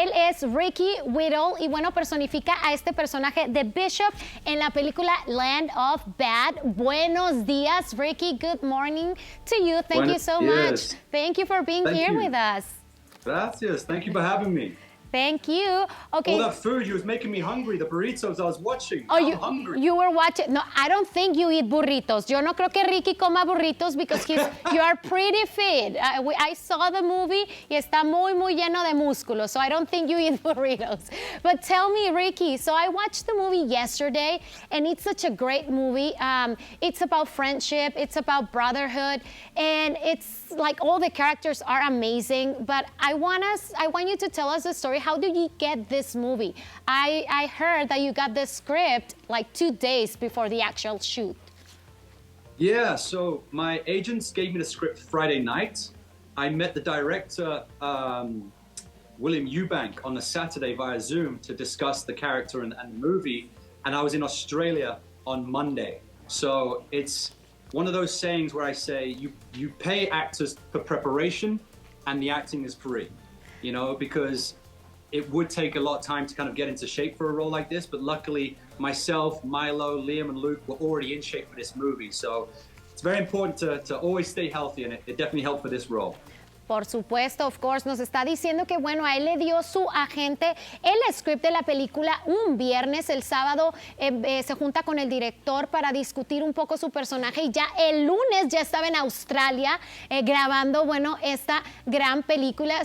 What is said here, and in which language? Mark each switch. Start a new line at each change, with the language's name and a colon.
Spanish: es Ricky Whittle y bueno, personifica a este personaje de Bishop en la película Land of Bad. Buenos días, Ricky.
English: Good morning to you. Thank you so much. Thank you for being here with us.
Spanish: Gracias.
English: Thank you for having me. Thank you. Okay. All that food, you was making me hungry. The burritos I was watching. I'm hungry. You were watching. No, I don't think you eat burritos.
Spanish: Yo no creo que Ricky coma burritos
English: because you are pretty fit. I saw the movie
Spanish: y está muy lleno de músculos.
English: So I don't think you eat burritos. But tell me, Ricky, so I watched the movie yesterday and it's such a great movie. It's about friendship. It's about brotherhood. And it's like all the characters are amazing. But I want you to tell us the story. How did you get this movie? I heard that you got the script like 2 days before the actual shoot. Yeah, so my agents gave me the script Friday night. I met the director, William Eubank, on the Saturday via Zoom to discuss the character and the movie. And I was in Australia on Monday. So it's one of those sayings where I say you pay actors for preparation and the acting is free, you know, because it would take a lot of time to kind of get into shape for a role like this, but luckily myself, Milo, Liam, and Luke were already in shape for this movie. So it's very important to always stay healthy, and it definitely helped for this role.
Spanish: Por supuesto,
English: of course,
Spanish: nos está diciendo que, bueno, a él le dio su agente el script de la película un viernes. El sábado se junta con el director para discutir un poco su personaje y ya el lunes ya estaba en Australia grabando, bueno, esta gran película.